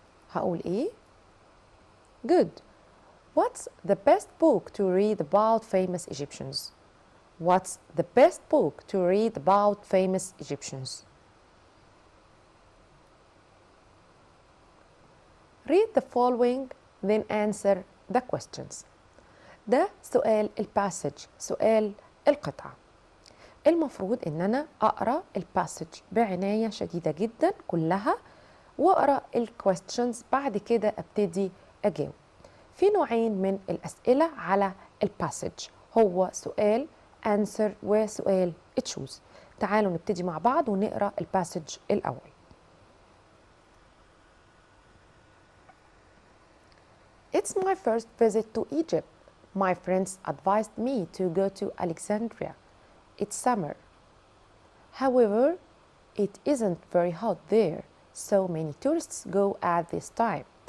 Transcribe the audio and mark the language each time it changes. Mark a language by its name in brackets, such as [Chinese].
[Arabic] هقول إيه؟ Good. [English] What's the best book to read about famous Egyptians? What's the best book to read about famous Egyptians? Read the following, then answer the questions. [Arabic] ده سؤال الباسج، سؤال القطعة. المفروض إن أنا أقرأ الباسج بعناية شديدة جدا كلها وأقرأ الكويستشنز بعد كده أبتدي أجاوب. في نوعين من الأسئلة على الباسج، هو سؤال answer وسؤال choose. تعالوا نبتدي مع بعض ونقرأ الباسج الأول. [English] It's my first visit to Egypt. My friends advised me to go to Alexandria. It's summer. However, it isn't very hot there, so many tourists go at this time.